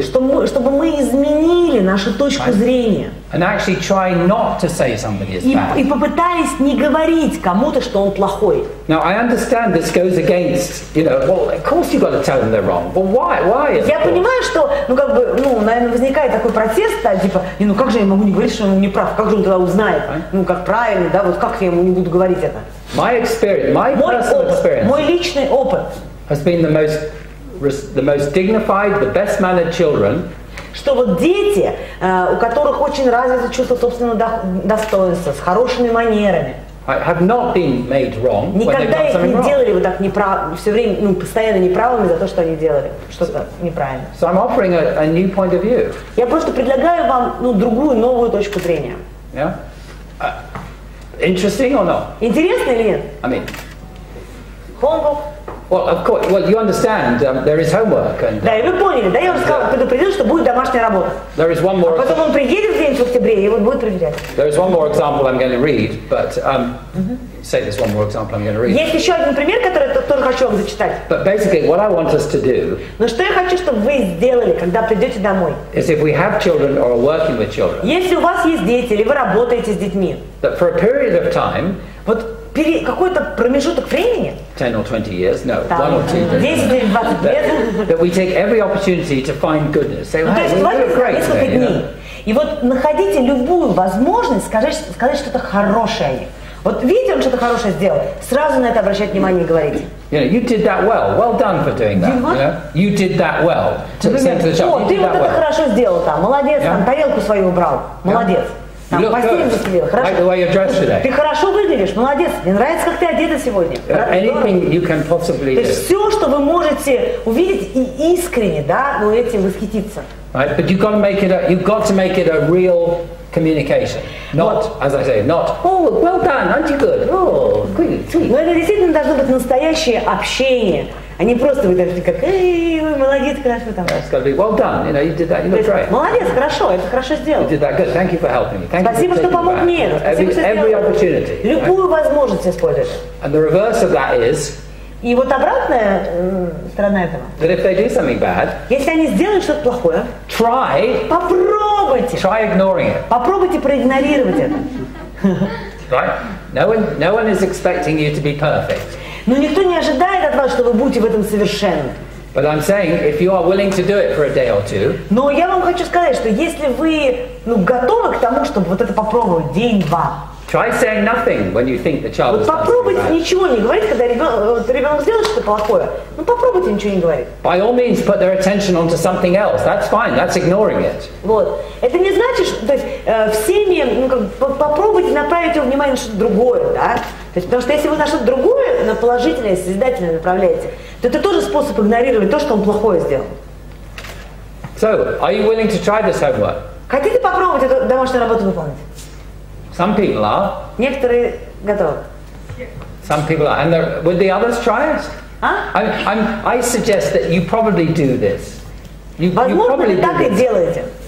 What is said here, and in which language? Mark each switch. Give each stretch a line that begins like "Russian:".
Russian: чтобы мы изменили нашу точку зрения.
English: And actually try not to say somebody is bad.
Russian: И попытались не говорить кому-то, что он плохой.
English: Now I understand this goes against, well, of course you've got to tell them they're wrong. But why?
Russian: Я понимаю, что, наверное, возникает такой протест, типа, как же я могу не говорить, что он не прав? Как же он тогда узнает? Как правильно, да, вот как я ему не буду говорить это?
English: My personal experience,
Russian: мой личный опыт,
English: has been the most dignified, the best mannered children.
Russian: Что вот дети, у которых очень развито чувство собственного достоинства, с хорошими манерами,
English: have not been made wrong.
Russian: Никогда их не делали вот так неправ, все время, постоянно неправыми за то, что они делали что-то неправильно.
English: So I'm offering a new point of view.
Russian: Я просто предлагаю вам, другую, новую точку зрения.
English: Yeah. Interesting or not?
Russian: Интересно или нет?
English: I mean. Homework. Well, of course. Well, you understand. There is homework. And,
Russian: да, и вы поняли, да, я уже предупредил, что будет домашняя работа.
English: There is one more.
Russian: А потом он приедет где-нибудь в октябре и вот будет проверять.
English: There is one more example I'm going to read, but say this one more example I'm going to read.
Russian: Есть еще один пример, который я тоже хочу вам зачитать.
English: But basically, what I want us to do.
Russian: Но что я хочу, чтобы вы сделали, когда придете домой?
English: Is if we have children or are working with children.
Russian: Если у вас есть дети или вы работаете с детьми.
English: That for a period of time.
Russian: Вот какой-то промежуток времени,
English: 10 or 20 years, no, 1 or 2,
Russian: 10 или 20 лет,
English: that we take every opportunity to find goodness. Say,
Russian: то есть несколько дней. И вот находите любую возможность сказать что-то хорошее о них. Вот видите, он что-то хорошее сделал, сразу на это обращать внимание и говорите.
English: You did that well. Well done for doing that. You did that well.
Russian: Например, ты вот это хорошо сделал там, молодец, там тарелку свою убрал, молодец.
English: You look good. I like the way you're dressed today.
Russian: Ты хорошо выглядишь, молодец. Мне нравится, как ты одета сегодня.
English: Anything you can possibly do.
Russian: То есть все, что вы можете увидеть и искренне, да, ну этим восхититься.
English: Right, but you've got to make it a real communication. Not, as I say, not, oh, well done, aren't you good? Oh, good, sweet.
Russian: Но это действительно должно быть настоящее общение, а не просто вы даже как, эй, вы молодец, хорошо там.
English: It's got to be well done. You know, you did that. You look great.
Russian: Молодец, хорошо, это хорошо сделал.
English: You did that good. Thank you for helping me. Thank
Russian: Спасибо,
English: you for
Russian: что помог
English: taking
Russian: мне.
English: that.
Russian: Спасибо, что
English: Every
Russian: сделал.
English: opportunity.
Russian: Любую возможность использовать.
English: And the reverse of that is.
Russian: И вот обратная сторона этого.
English: That if they do something bad,
Russian: если они сделают что-то плохое, попробуйте.
English: Try ignoring it.
Russian: Попробуйте проигнорировать это.
English: Right? No one is expecting you to be perfect.
Russian: Но никто не ожидает от вас, что вы будете в этом совершенны.
English: But I'm saying, if you are willing to do it for a day or two,
Russian: но я вам хочу сказать, что если вы готовы к тому, чтобы вот это попробовать день-два,
English: try saying nothing when you think the child is
Russian: попробуйте ничего не говорить, когда ребенок сделает что-то плохое. Ну попробуйте ничего не говорить.
English: By all means, put their attention onto something else. That's fine. That's ignoring it.
Russian: Вот. Это не значит, что то есть, всеми попробуйте направить его внимание на что-то другое, да? То есть, потому что если вы на что-то другое, на положительное, созидательное направляете, то это тоже способ игнорировать то, что он плохое сделал.
English: So, are you willing to try this homework?
Russian: Хотите попробовать эту домашнюю работу выполнить?
English: Some people are.
Russian: Некоторые готовы.
English: Some people are. And would the others try it? I suggest that you probably do this.
Russian: Возможно, вы так и делаете.